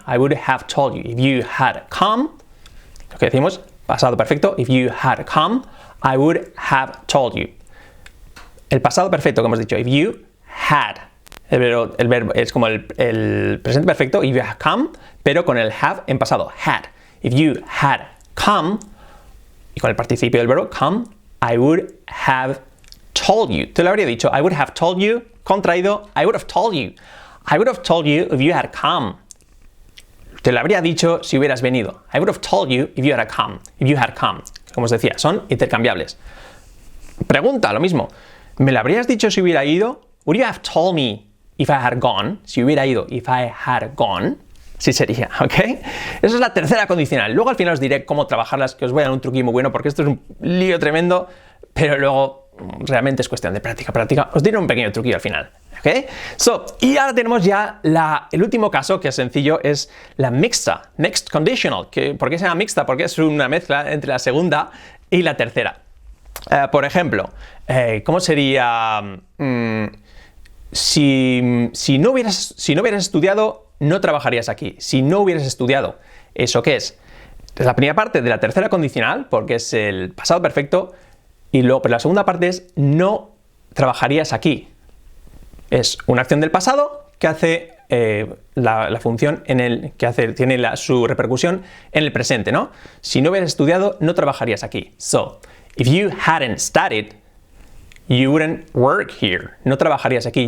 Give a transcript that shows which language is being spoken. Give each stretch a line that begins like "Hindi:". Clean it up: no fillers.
English: I would have told you. If you had come,
Spanish: lo que decimos, pasado perfecto.
English: If you had come, I would have told you.
Spanish: El pasado perfecto que hemos dicho.
English: If you had.
Spanish: El verbo es como el presente perfecto.
English: If you had come,
Spanish: pero con el have en pasado.
English: Had. If you had come,
Spanish: y con el participio del verbo come,
English: I would have told you.
Spanish: Te lo habría dicho.
English: I would have told you.
Spanish: Contraído.
English: I would have told you. I would have told you if you had come.
Spanish: Te lo habría dicho si hubieras venido.
English: I would have told you if you had come. If you had come.
Spanish: Como os decía, son intercambiables. Pregunta, lo mismo. ¿Me lo habrías dicho si hubiera ido?
English: Would you have told me if I had gone?
Spanish: Si hubiera ido,
English: if I had gone.
Spanish: Sí sería, ¿ok? Esa es la tercera condicional. Luego al final os diré cómo trabajarlas, que os voy a dar un truquillo muy bueno, porque esto es un lío tremendo, pero luego realmente es cuestión de práctica. Os diré un pequeño truquillo al final. ¿Ok? Y ahora tenemos ya el último caso, que es sencillo, es la mixta, mixed conditional. ¿Por qué se llama mixta? Porque es una mezcla entre la segunda y la tercera. Por ejemplo, ¿cómo sería? Si no hubieras estudiado, no trabajarías aquí. Si no hubieras estudiado, ¿eso qué es? Es la primera parte de la tercera condicional, porque es el pasado perfecto, y luego, pero la segunda parte es no trabajarías aquí. Es una acción del pasado que hace la función tiene su repercusión en el presente, ¿no? Si no hubieras estudiado, no trabajarías aquí.
English: So, if you hadn't studied, you wouldn't work here.
Spanish: No trabajarías aquí.